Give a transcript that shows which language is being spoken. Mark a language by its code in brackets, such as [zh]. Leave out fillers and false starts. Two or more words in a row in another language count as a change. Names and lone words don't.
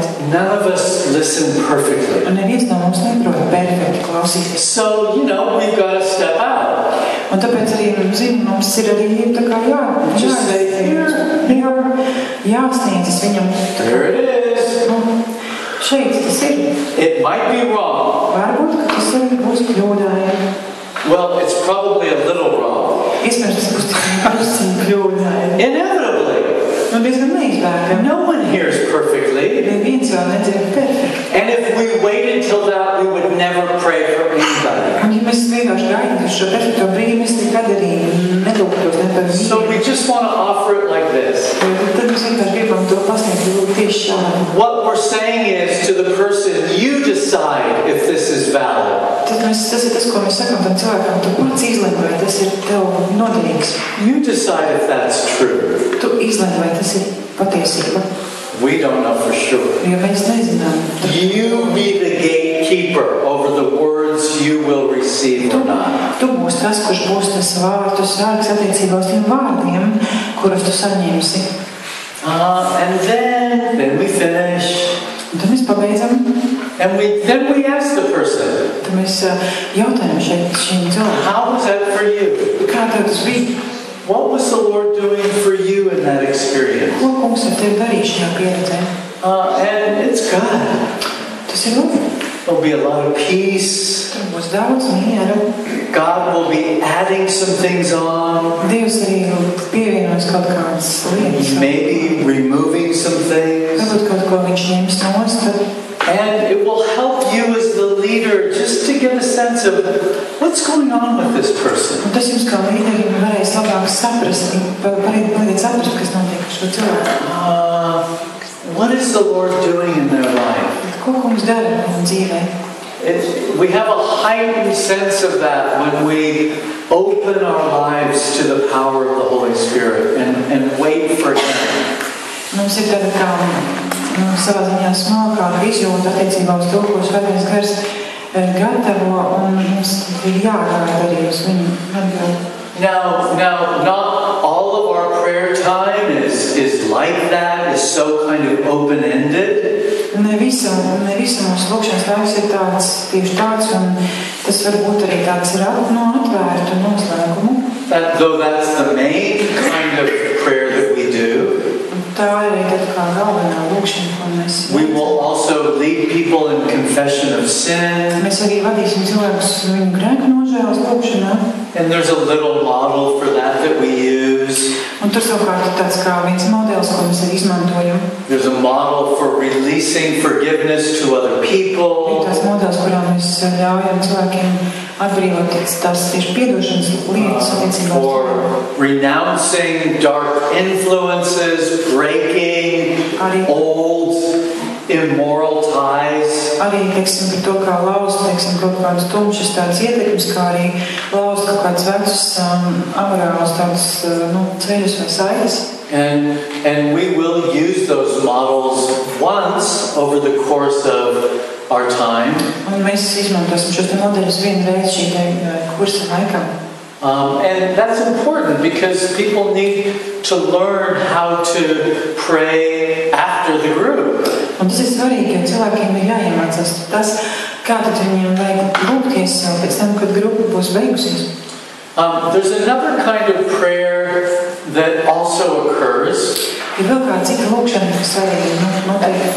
[en] None of us listen perfectly. [lv] Un neviens no mums neprot perfekti klausīties. [en] So, we've got to step out. [lv] Un tāpēc arī, mums ir arī tā kā jāsniedzas viņam. [en] There it is. [lv] Šeit tas ir. [en] It might be wrong. [lv] Varbūt, ka tas arī būs kļūdaini. [en] Well, it's probably a little wrong. [lv] Iespējams, tas būs kļūdaini. [en] Inevitably. [lv] Un diezgan neizbēgami. [en] No one hears perfectly. [lv] Neviens vēl nedzird perfekti. [en] And if we waited till that, we would never pray for anybody. [lv] Un ja mēs vienkārši gaidām šo perfekto brīdi, mēs nekad arī nelūgtos ne par viņu. [en] So we just want to offer it like this. [lv] Tad mēs vienkārši gribam to pasniegt tieši šādi. [en] What we're saying is to the person, you decide if this is valid. [lv] Tas ir tas, ko mēs sakām tam cilvēkam. Tu pats izlem, vai tas ir tev noderīgs. [en] You decide if that's true. [lv] Tu izlem, vai tas ir patiesība. [en] We don't know for sure. [lv] Jo mēs nezinām. [en] You be the gatekeeper over the words you will receive or not. [lv] Tu būsi tas, kurš būs tas vārdu sargs attiecībā uz tiem vārdiem, kurus tu saņemsi. [en] And then we finish. [lv] Un tad mēs pabeidzam. [en] And then we ask the person. [lv] Tad mēs jautājam šiem cilvēkiem. [en] How was that for you? [lv] Kā tev tas bija? [en] What was the Lord doing for you in that experience? [lv] Ko kungs ar tevi darīja šajā pieredzē? [en] And it's God. [lv] Tas ir labi. [en] There'll be a lot of peace. [lv] Tur būs daudz mieru. [en] God will be adding some things on. [lv] Dievs arī pievienos kaut kādas lietas. [en] Maybe removing some things. [lv] Varbūt kaut ko viņš ņems nost. [en] And it will help you as the leader just to get a sense of what's going on with this person. [lv] Un tas jums kā līderim varēs labāk saprast, palīdzēt saprast, kas notiek ar šo cilvēku. [en] What is the Lord doing in their life? [lv] Ko kungs dara viņu dzīvē? [en] We have a heightened sense of that when we open our lives to the power of the Holy Spirit and wait for Him. [lv] Mums ir tāda kā savā ziņā smalkāka izjūta attiecībā uz to, ko Svētais Gars gatavo, un mums ir jāgaida arī uz viņu atgādu. [en] Now, not all of our prayer time is like that, is so kind of open-ended. [lv] Ne visa mūsu lūkšanas laiks ir tieši tāds, un tas var būt arī tāds atvērtu noslēgumu. [en] Though that's the main kind of prayer that we do. [lv] Tā arī kā galvenā lūkšana, ko mēs. [en] We will also lead people in confession of sin. [lv] Mēs arī vadīsim cilvēkus viņu grēku nožēlas lūkšanā. [en] And there's a little model for that we use. [lv] Un tur savukārt ir tāds kā viens modelis, ko mēs arī izmantojam. [en] There's a model for releasing forgiveness to other people. [lv] Ir tās modelis, kurā mēs ļaujam cilvēkiem atbrīvot tās tieši piedošanas lietas attiecībā. [en] For renouncing dark influences, breaking old immoral ties. [lv] Arī, teiksim, par to, kā lauzt, teiksim, kaut kādas tumšas tādas ietekmes, kā arī lauzt kaut kādas vecas amorālas tādas, ceļus vai saites. [en] And we will use those models once over the course of our time. [lv] Un mēs izmantosim šos modeļus vienreiz šī kursa laikā. [en] And that's important because people need to learn how to pray after the group. [lv] Un tas ir svarīgi, jo cilvēkiem ir jāiemācās tas, kā tad viņiem vajag lūgties pēc tam, kad grupa būs beigusies. [en] There's another kind of prayer that also occurs. [lv] Ir vēl kā cita lūkšana, kas arī notiek.